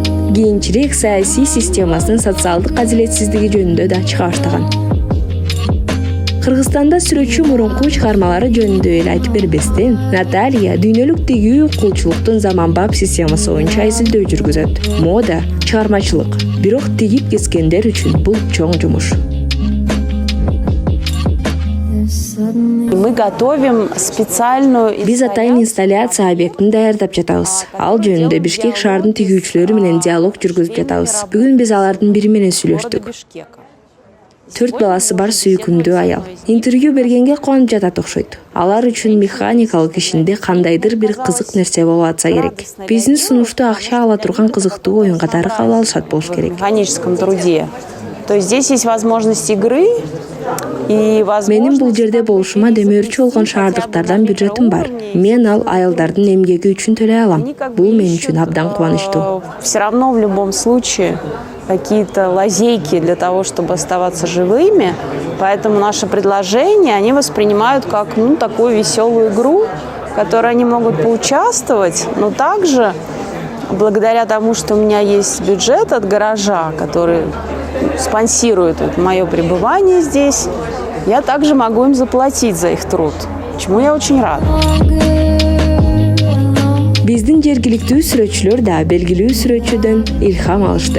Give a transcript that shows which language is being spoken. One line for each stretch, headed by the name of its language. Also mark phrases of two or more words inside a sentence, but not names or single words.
Kyrgyz: Кийинчерээк саясий системасынын социалдык адилетсиздиги жөнүндө да чыга баштаган. Кыргызстанда сүрөтчү мурунку чыгармалары жөнүндө эле айтып бербестен, Наталья дүйнөлүк тигүү кулчулуктун заманбап системасы боюнча изилдөө жүргүзөт. Мода, чыгармачылык, бирок тигип кескендер үчүн бул чоң жумуш.
Russian: Мы готовим специальную...
Kyrgyz: Биз атайын инсталляция объектин даярдап жатабыз. Ал жөнүндө Бишкек шаардын тигүүчүлөрү менен диалог жүргүзүп жатабыз. Бүгүн биз алардын бири менен сүйлөштүк. 4 баласы бар сүйкүмдүү аял. Интервью бергенге кубанып жатат окшойт. Алар үчүн механикалык ишинде кандайдыр бир кызык нерсе болуп атса керек. Биздин сунушту акча ала турган кызыктуу оюн катары кабыл алышат болуш керек.
Russian: В механическом труде. То есть здесь есть возможность игры и возможность...
Kyrgyz: Менин бул жерде болушума демөөрчү болгон шаардыктардан бюджетим бар. Мен ал аялдардын эмгеги үчүн төлөй алам. Бул мен үчүн абдан кубанычтуу.
Russian: Все равно в любом случае какие-то лазейки для того, чтобы оставаться живыми. Поэтому наше предложение они воспринимают как такую веселую игру, в которой они могут поучаствовать, но также благодаря тому, что у меня есть бюджет от гаража, который спонсирует мое пребывание здесь, я также могу им заплатить за их труд, чему я очень рада.
Kyrgyz: Биздин жергиликтүү сүрөтчүлөр да белгилүү сүрөтчүдөн илхам алышты.